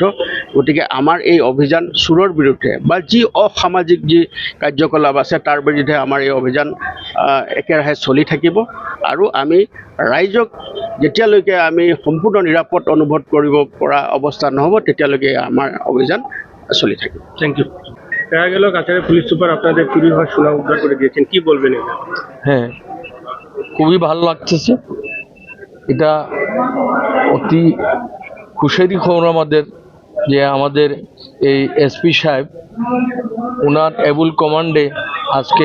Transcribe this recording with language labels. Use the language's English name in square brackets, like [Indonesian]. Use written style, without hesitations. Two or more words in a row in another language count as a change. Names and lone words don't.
[Assamese] গতিকে আমাৰ এই অভিযান চোৰৰ বিৰুদ্ধে বা যি অসামাজিক যি কাৰ্যকলাপ আছে তাৰ বিৰুদ্ধে আমাৰ এই অভিযান একেৰাহে চলি থাকিব আৰু আমি ৰাইজক যেতিয়ালৈকে আমি সম্পূৰ্ণ নিৰাপদ অনুভৱ কৰিব পৰা অৱস্থা নহ'ব তেতিয়ালৈকে আমাৰ অভিযান চলি থাকিব। [English] thank you. [Bangla] দেখা গেল কাছাড়ের পুলিশ সুপার আপনাদের চুরি হওয়ার সোনা উদ্ধার করে দিয়েছেন, কি বলবেন এটা? হ্যাঁ, খুবই ভালো লাগতেছে। এটা অতি খুশির খবর আমাদের যে আমাদের এই এসপি সাহেব ওনার [English] able command [Bangla] আজকে